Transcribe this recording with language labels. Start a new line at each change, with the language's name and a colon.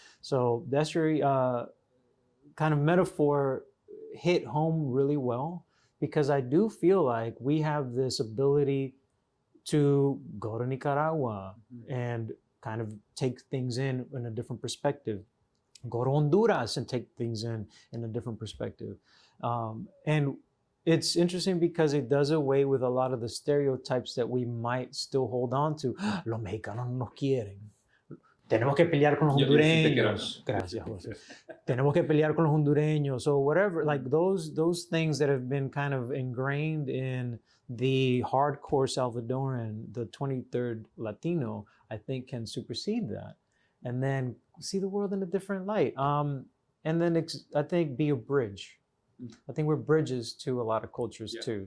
English: So the estuary kind of metaphor hit home really well, because I do feel like we have this ability to go to Nicaragua and kind of take things in a different perspective. Go to Honduras and take things in a different perspective. And it's interesting because it does away with a lot of the stereotypes that we might still hold on to.
Spanish: Los mexicanos no nos quieren. Tenemos que pelear con los hondureños. Gracias, José. Tenemos que pelear con los hondureños,
English: or whatever. Like those things that have been kind of ingrained in the hardcore Salvadoran, the 23rd Latino, I think can supersede that, and then see the world in a different light. And then I think be a bridge. I think we're bridges to a lot of cultures too.